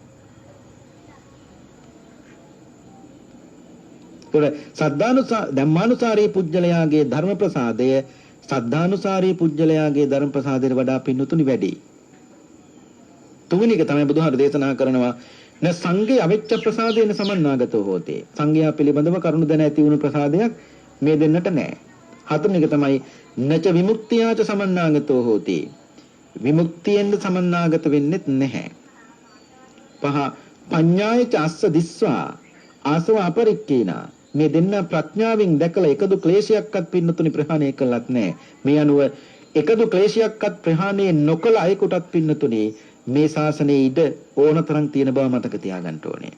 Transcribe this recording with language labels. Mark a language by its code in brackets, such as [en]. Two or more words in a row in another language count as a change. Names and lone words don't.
[si] ධම්මානුසාරී පුජ්‍යලයාගේ ධර්ම ප්‍රසාදය සද්ධානුසාරී පුජ්‍යලයාගේ ධර්ම ප්‍රසාදයට වඩා පින්නතුනි වැඩි. තුන්වෙනි එක තමයි බුදුහාර දේශනා කරනවා [pi] න සංඝේ අවිච්ඡ ප්‍රසාදේන සමන්නාගතෝ හෝතේ. [si] සංඝයා පිළිබඳව කරුණ දැන ඇති වුණු ප්‍රසාදයක් මේ දෙන්නට නැහැ. හතරවෙනි එක තමයි [pi] නච විමුක්තියාච සමන්නාගතෝ හෝතේ. [si] විමුක්තියෙන් සමන්නාගත වෙන්නෙත් නැහැ. [pi] පහ පඤ්ඤායච අස්ස දිස්වා ආසව අපරික්කේනා. [si] මේ දෙන්න ප්‍රඥාවෙන් දැකලා එකදු ක්ලේශයක්වත් පින්නතුනි ප්‍රහාණය කළත් නැහැ. මේ අනුව එකදු ක්ලේශයක්වත් ප්‍රහාණය නොකළ අයෙකුටත් පින්නතුනි මේ ශාසනයේ ඉඩ ඕනතරම් තියෙන බව මතක තියාගන්න ඕනේ.